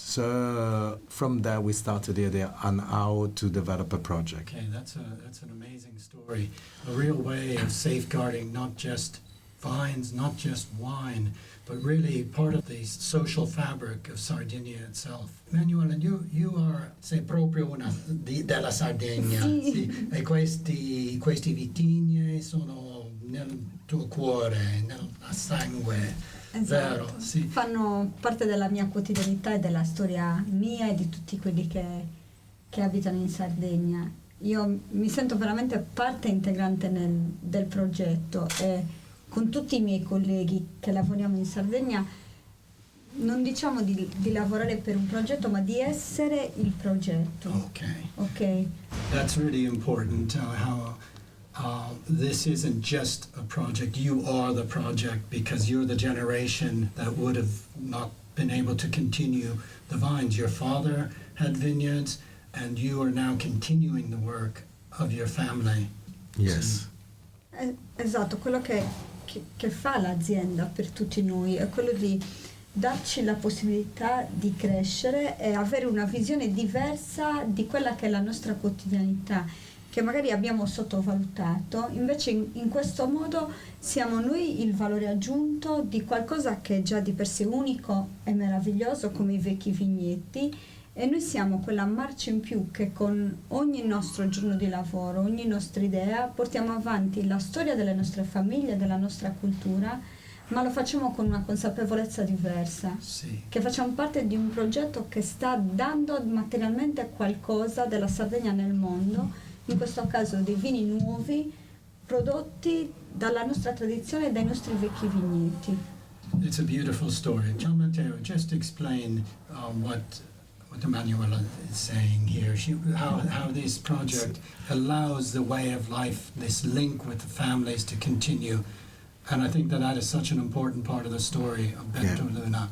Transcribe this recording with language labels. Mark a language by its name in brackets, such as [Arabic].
[English] So from there we started the idea on how to develop a project. Okay, that's an amazing story. A real way of safeguarding not just vines, not just wine, but really part of the social fabric of Sardinia itself. [Italian] Emanuela, [English] you are, [Italian] sei proprio una della Sardegna, sì. E questi vitigni sono nel tuo cuore, nel sangue. Esatto. Vero, sì. Fanno parte della mia quotidianità e della storia mia e di tutti quelli che abitano in Sardegna. Io mi sento veramente parte integrante del progetto, e con tutti i miei colleghi che lavoriamo in Sardegna non diciamo di lavorare per un progetto, ma di essere il progetto. [English] Okay. Okay. That's really important, how this isn't just a project. You are the project because you're the generation that would have not been able to continue the vines. Your father had vineyards, and you are now continuing the work of your family. Yes. [Italian] Esatto, quello che fa l'azienda per tutti noi è quello di darci la possibilità di crescere e avere una visione diversa di quella che è la nostra quotidianità, che magari abbiamo sottovalutato. Invece in questo modo siamo noi il valore aggiunto di qualcosa che è già di per sé unico e meraviglioso come i vecchi vigneti, e noi siamo quella marcia in più che con ogni nostro giorno di lavoro, ogni nostra idea portiamo avanti la storia delle nostre famiglie, della nostra cultura, ma lo facciamo con una consapevolezza diversa, Sì. che facciamo parte di un progetto che sta dando materialmente qualcosa della Sardegna nel mondo, in questo caso dei vini nuovi prodotti dalla nostra tradizione e dai nostri vecchi vigneti. [English] It's a beautiful story. Gian Matteo, just explain what Emanuela is saying here. How this project allows the way of life, this link with the families to continue. And I think that is such an important part of the story of Bentu Luna.